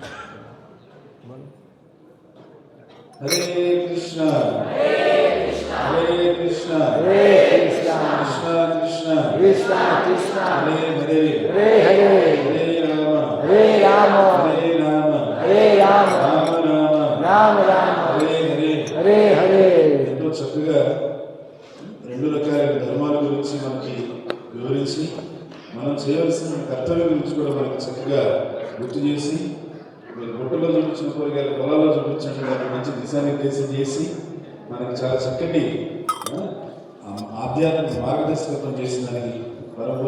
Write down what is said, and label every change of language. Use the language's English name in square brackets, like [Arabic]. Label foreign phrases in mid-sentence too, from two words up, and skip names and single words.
[Sanskrit] Hare Krishna, Hare Krishna, Hare Krishna, Krishna Krishna, Krishna Krishna, Hare Hare, Hare Hare, Hare Rama, Hare Rama, Hare Rama, Hare Rama, Rama Rama, Rama Rama, Hare Hare. Hare Hare. [Telugu] ఎంతో చక్కగా రెండు రకాల ధర్మాల గురించి మనకి వివరించి మనం చేయవలసిన కర్తవ్యం గురించి కూడా మనకి చక్కగా గుర్తు చేసి మీరు బుట్టలో చూపించిన కూరగాయలు పొలాల్లో చూపించినట్టు దానికి మంచి దిశానిర్దేశం చేసి మనకి చాలా చక్కటి ఆధ్యాత్మిక మార్గదర్శకత్వం చేసిన దానికి పరమ